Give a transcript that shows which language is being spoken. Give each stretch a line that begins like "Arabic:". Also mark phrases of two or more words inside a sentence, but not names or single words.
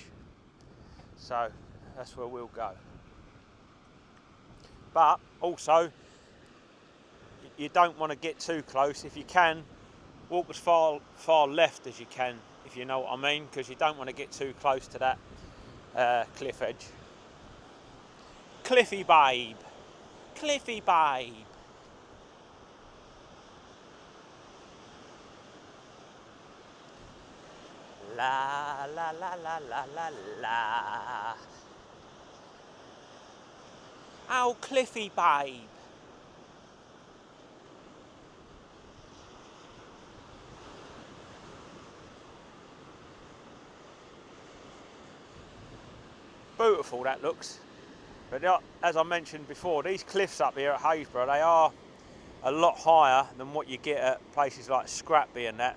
English: So that's where we'll go. But also, you don't want to get too close. If you can, walk as far left as you can, if you know what I mean, because you don't want to get too close to that cliff edge. Cliffy babe, cliffy babe. La la la la la la la. Oh, cliffy babe. Beautiful that looks. But as I mentioned before, these cliffs up here at Happisburgh, they are a lot higher than what you get at places like Scrapby and that.